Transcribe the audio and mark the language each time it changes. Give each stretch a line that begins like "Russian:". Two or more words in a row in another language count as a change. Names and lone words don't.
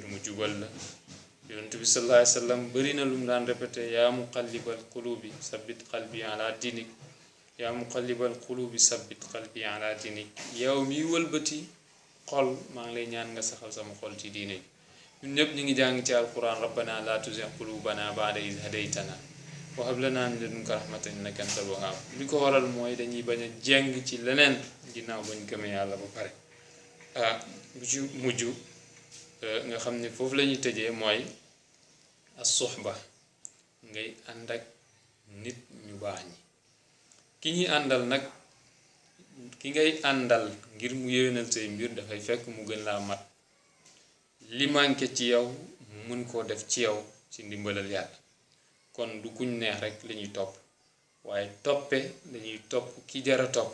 Wolof: mu jubal la yonent bi
Arabic: صلى الله عليه وسلم
Wolof: bari na lu mu daan répété
Arabic: يا مقلب القلوب ثبت قلبي على دينك يا مقلب القلوب ثبت قلبي على دينك
Wolof: yow mi wëlbati xol maa ngi lay ñaan nga saxal sama xol ci diine ñun ñëpp ñu ngi jàng ci alquran
Arabic: ربنا لا تزغ قلوبنا بعد إذ هديتنا وهب لنا من لدنك رحمة إنك أنت الوهاب
Wolof: li ko waral mooy dañuy bañ a jeng ci leneen ginnaaw bañ gëmee yàlla ba pare bu ci mujj nga xam ne foofu la ñuy tëjee mooy as-suhba ngay ànd ak nit ñu baax ñi ki ñuy àndal nag ki ngay àndal ngir mu yéwénal say mbir dafay fekk mu gën laa mat li manqué ci yow mu mën koo def ci yow ci ndimbalal yàlla kon du kuñ neex rek la ñuy topp waaye toppe dañuy topp ki jara topp